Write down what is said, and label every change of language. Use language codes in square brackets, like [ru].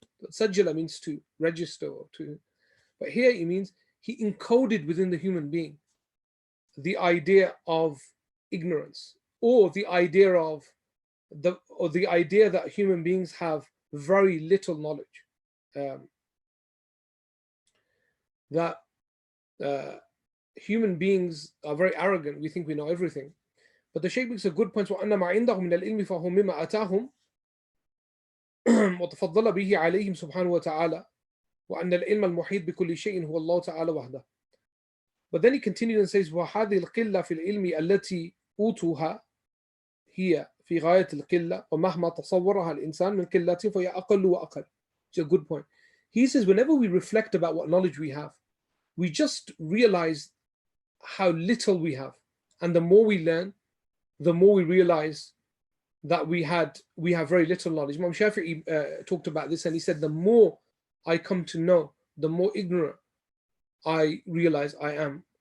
[en] Sajjala means to register or to, but here it means he encoded within the human being the idea of ignorance, or the idea of the idea that human beings have very little knowledge, that human beings are very arrogant. We think we know everything, but the Shaykh makes a good point. [ar] وَأَنَّ مَا عِنْدَهُمْ مِنَ الْعِلْمِ فَهُوَ مِمَّا آتَاهُمْ وتفضل به عليهم سبحانه وتعالى وأن العلم المحيط بكل شيء هو الله تعالى وحده. [en] But then he continued and says [ar] وهذه القلة في العلم التي أوتوها هي في غاية القلة ومهما تصورها الإنسان من قلة فهي أقل وأقل. [en] It's a good point. He says whenever we reflect about what knowledge we have, we just realize how little we have, and the more we learn, the more we realize that we have very little knowledge. Imam Shafi'i talked about this, and he said the more I come to know, the more ignorant I realize I am.